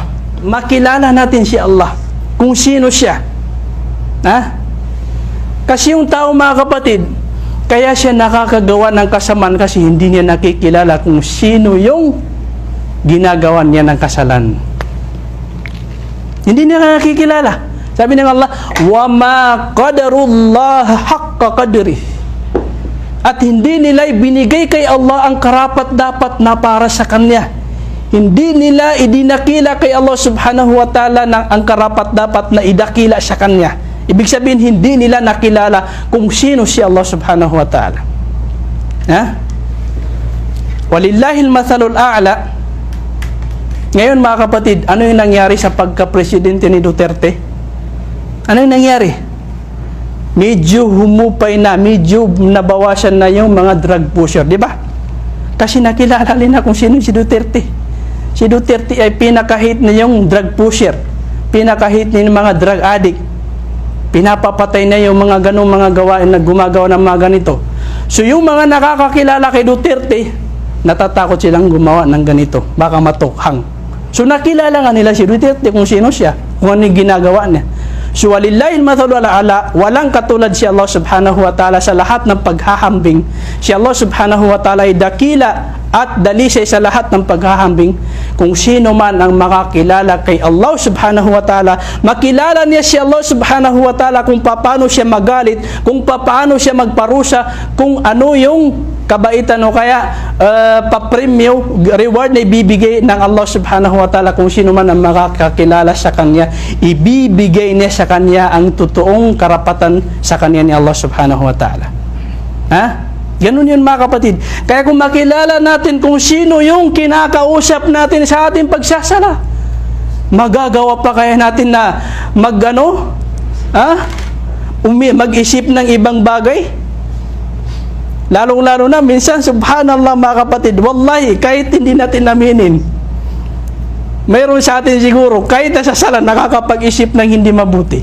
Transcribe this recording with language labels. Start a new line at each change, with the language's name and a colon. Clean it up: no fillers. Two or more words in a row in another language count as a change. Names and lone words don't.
Filipino: Makilala natin si Allah, kung sino siya. Kasi yung tao mga kapatid, kaya siya nakakagawa ng kasamaan kasi hindi niya nakikilala kung sino yung ginagawa niya ng kasalan. Hindi niya nakikilala. Sabi ng Allah,
Arabic: وَمَا قَدَرُ اللَّهَ حَقَّ قَدْرِهِ.
Filipino: At hindi nila ibinigay kay Allah ang karapat-dapat na para sa Kanya. Hindi nila idinakila kay Allah
Arabic: سبحانه وتعالى
Filipino: ang karapat-dapat na idakila sa Kanya. Ibig sabihin, hindi nila nakilala kung sino si Allah
Arabic: سبحانه وتعالى. ولله المثل الأعلى.
Filipino: Ngayon mga kapatid, ano yung nangyari sa pagka-presidente ni Duterte? Ano yung nangyari? Medyo humupay na, medyo nabawasan na yung mga
English: drug pusher,
Filipino: di ba? Kasi nakilala nila kung sino si Duterte. Si Duterte ay pinakahit na yung
English: drug pusher,
Filipino: pinakahit na yung mga
English: drug addict,
Filipino: pinapapatay na yung mga ganong mga gawain na gumagawa ng mga ganito. So yung mga nakakakilala kay Duterte, natatakot silang gumawa ng ganito, baka matukhang. So nakilala nga nila si Duterte kung sino siya, kung ano yung ginagawa niya. So
Arabic: ولله المثل الأعلى,
Filipino: walang katulad si Allah
Arabic: سبحانه وتعالى
Filipino: sa lahat ng paghahambing. Si Allah
Arabic: سبحانه وتعالى
Filipino: ay dakila at dalisay sa lahat ng paghahambing. Kung sino man ang makakilala kay Allah
Arabic: سبحانه وتعالى,
Filipino: makilala niya si Allah
Arabic: سبحانه وتعالى
Filipino: kung paano siya magalit, kung paano siya magparusa, kung ano yung kabaitan o kaya papremyo, reward na ibibigay ng Allah
Arabic: سبحانه وتعالى.
Filipino: Kung sino man ang makakakilala sa Kanya, ibibigay niya sa Kanya ang totoong karapatan sa Kanya ni Allah
Arabic: سبحانه وتعالى.
Filipino: Ha? Ganun yun mga kapatid. Kaya kung makilala natin kung sino yung kinakausap natin sa ating pagsasala, magagawa pa kaya natin na mag-isip ng ibang bagay? Lalong-lalo na, minsan, subhanallah mga kapatid, wallahi, kahit hindi natin aminin, mayroon sa atin siguro, kahit nasa sala, nakakapag-isip ng hindi mabuti.